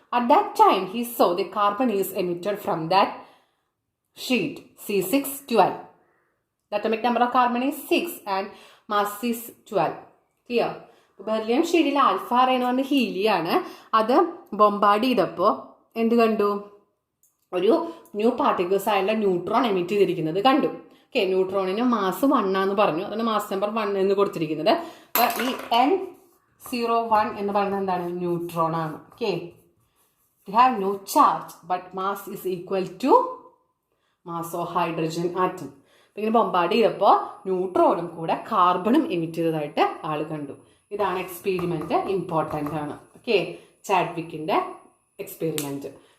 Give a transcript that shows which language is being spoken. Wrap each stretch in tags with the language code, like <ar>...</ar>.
<en>At that time he saw the carbon is emitted from that sheet C612. The atomic number of carbon is 6 and mass is 12. Clear?</en> <ml>Beryllium sheet il alpha ray ennu പറഞ്ഞ ഹീലിയാണ്. അത് bombard ചെയ്തപ്പോൾ എന്ത് കണ്ടു? ഒരു new particles ആയുള്ള neutron emit ചെയ്തിരിക്കുന്നത് കണ്ടു. Okay, ന്യൂട്രോണിന് mass 1 ആണെന്ന് പറഞ്ഞു. അതുകൊണ്ട് മാസ് നമ്പർ 1 എന്ന് കൊടുത്തിരിക്കുന്നത്. അപ്പോൾ ഈ N01 എന്ന് പറയുന്നത് എന്താണ്? ന്യൂട്രോൺ ആണ്.</ml> <en>Okay, it have no charge but mass is equal to mass of hydrogen atom.</en> <ml>അപ്പോൾ ഇങ്ങനെ ബോംബാർഡ് ചെയ്തപ്പോൾ ന്യൂട്രോണും കൂടെ കാർബണും എമിറ്റ് ചെയ്തതായിട്ട് ആൾ കണ്ടു. ഇതാണ് എക്സ്പെരിമെന്റ്, ഇമ്പോർട്ടൻ്റ് ആണ്. Okay, ചാഡ്വിക്കിന്റെ experiment.</ml>